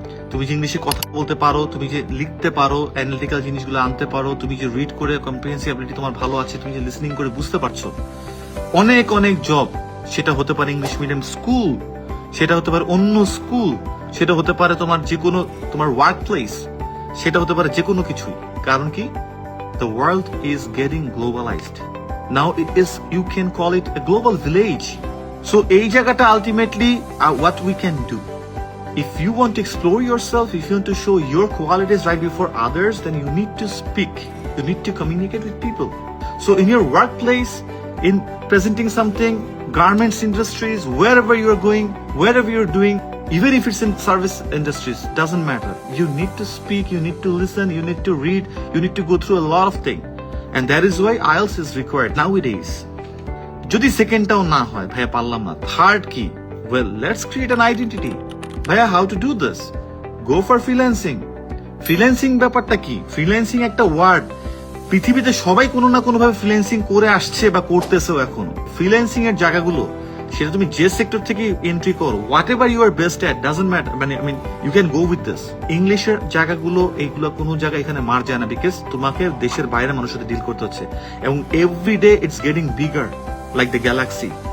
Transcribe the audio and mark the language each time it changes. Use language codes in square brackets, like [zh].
[bn] তুমি যে ইংলিশে কথা বলতে পারো, তুমি যে লিখতে পারো, অ্যানালিটিক্যাল জিনিসগুলো আনতে পারো, তুমি যে রিড করে কম্প্রিহেন্সিবিলিটি তোমার ভালো আছে, তুমি যে লিসনিং করে বুঝতে পারছো, অনেক জব। সেটা হতে পারে ইংলিশ মিডিয়াম স্কুল, সেটা হতে পারে অন্য স্কুল, সেটা হতে পারে তোমার যে কোনো তোমার ওয়ার্ক প্লেস, সেটা হতে পারে যে কোনো কিছুই। কারণ কি? [en] The world is getting globalized. Now you can call it a global village. So [bn] এই জায়গাটা [en] ultimately what we can do. If you want to explore yourself, if you want to show your qualities right before others, then you need to speak. You need to communicate with people. So in your workplace, in presenting something, garments industries, wherever you're going, wherever you're doing, even if it's in service industries, doesn't matter. You need to speak, you need to listen, you need to read, you need to go through a lot of things. And that is why IELTS is required nowadays. [bn] যদি সেকেন্ডটাও না হয়, ভাইয়া পারলাম না, third কি? [en] Well, let's create an identity. ভাইয়া, how to do this? Go for freelancing. [bn] Freelancing ব্যাপারটা কি? ফ্রিল্যান্সিং একটা ওয়ার্ড, পৃথিবীতে সবাই কোনো না কোনো ভাবে ফ্রিল্যান্সিং করে আসছে বা করতেছেও এখন। ফ্রিল্যান্সিং এর জায়গাগুলো, সেটা তুমি যে সেক্টর থেকে এন্ট্রি করো, [en] whatever you are best at, doesn't matter, [bn] মানে [en] You can go with this. [bn] ইংলিশের জায়গাগুলো, এইগুলো কোনো জায়গায় এখানে মার যায় না, বিকজ তোমাকে দেশের বাইরে মানুষের সাথে ডিল করতে হচ্ছে, এবং [en] Every day it's getting bigger like the galaxy.